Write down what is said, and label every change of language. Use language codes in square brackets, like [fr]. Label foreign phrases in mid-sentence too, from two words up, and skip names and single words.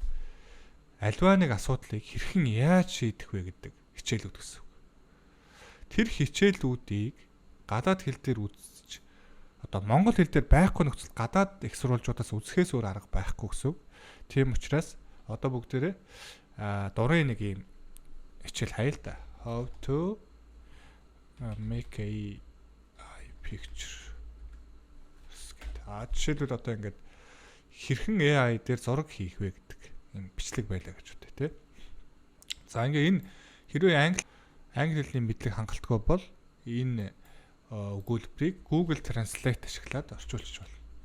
[mn] Альва нэг асуудлыг хэрхэн яаж шийдэх вэ гэдэг хичээлүүд гэсэн үг. Тэр хичээлүүдийг гадаад хэл дээр үзэж одоо монгол хэл дээр байхгүй нөхцөл гадаад их сурвалжуудаас үзэхээс өөр арга байхгүй гэсэн үг. Тийм учраас одоо бүгдээрээ дурын нэг юм хичээл хаяа л да. [en] How to make a picture. [mn] Жишээлбэл одоо ингээд хэрхэн AI дээр зураг хийх вэ гэдэг юм бичлэг байлаа гэж үү тэ. За ингээ энэ хэрвээ англи хэлний мэдлэг хангалтгүй бол энэ өгүүлбэрийг Google Translate ашиглаад орчуулчих болно.